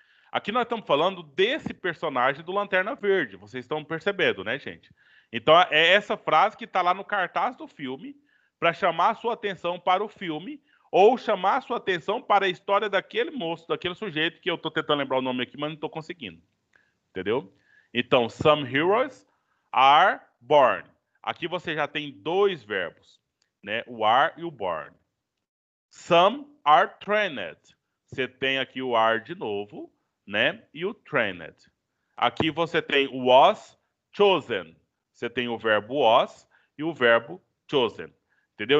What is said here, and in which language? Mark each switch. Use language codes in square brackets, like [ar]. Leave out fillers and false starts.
[pt] Aqui nós estamos falando desse personagem do Lanterna Verde, vocês estão percebendo, né, gente? Então é essa frase que está lá no cartaz do filme para chamar a sua atenção para o filme ou chamar a sua atenção para a história daquele moço, daquele sujeito que eu estou tentando lembrar o nome aqui, mas não estou conseguindo. Entendeu? [en] Então, some heroes are born. [pt] Aqui você já tem 2 verbos, né? O are e o born. [en] Some are trained. [pt] Você tem aqui o are de novo, né? E o trained. Aqui você tem o was chosen. Você tem o verbo was e o verbo chosen. Entendeu?